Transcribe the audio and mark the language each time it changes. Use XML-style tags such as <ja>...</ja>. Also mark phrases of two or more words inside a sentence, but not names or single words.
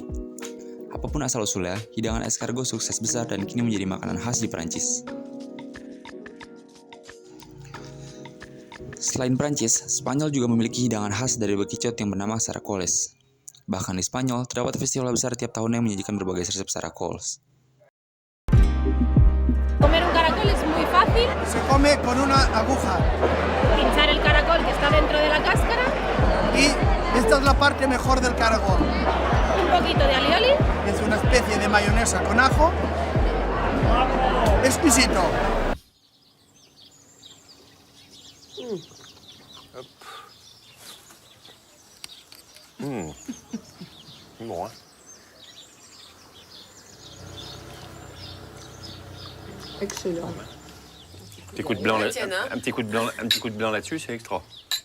<id>Apapun asal-usulnya, hidangan escargot sukses besar dan kini menjadi makanan khas di Prancis. Selain Prancis, Spanyol juga memiliki hidangan khas dari bekicot yang bernama caracoles. Bahkan di Spanyol, terdapat festival besar tiap tahun yang menyajikan berbagai resep caracoles.</id> <es>Comer un caracol es muy fácil. Se come con una aguja Pinchar el caracol que está dentro de la cáscara, y esta es la parte mejor del caracol. un poquito de alioli. Es una especie de mayonesa con ajo. Exquisito.</es> <fr>Bon, hein. Excellent. Un petit coup de blanc là-dessus, c'est extra.</fr>